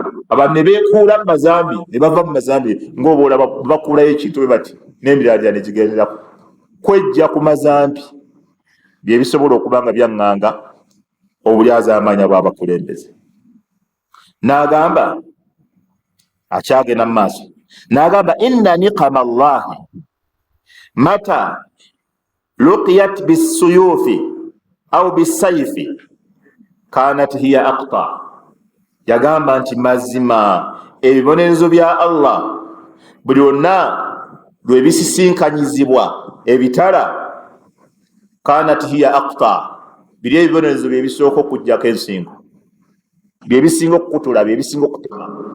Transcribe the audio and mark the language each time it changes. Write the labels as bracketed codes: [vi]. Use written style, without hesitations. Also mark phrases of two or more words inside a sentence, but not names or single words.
[lg] Abantu ne beekuula mu mazambi, ne bava mu mazambi, ng'oba olaba bakuulayo ekintu bwe bati n'emirandira ne gigenderako. Kwejja ku mazambi bye bisobola okuba nga byaŋŋanga obulyazaamanya bw'abakulembeze. N'agamba, akyagenda mu maaso, n'agamba [ar] إن نقمة الله متى لقيت بسيوف أو بسيف كانت هي أقطع. [lg] Yagamba nti mazima ebibonerezo bya Allah buli onna lwe bisisinkanyizibwa ebitala, [ar] كانت هي أقطع, [lg] biri ebibonerezo bye bisooka okujjako ensingo, bye bisinga okukutula, bye bisinga okutema.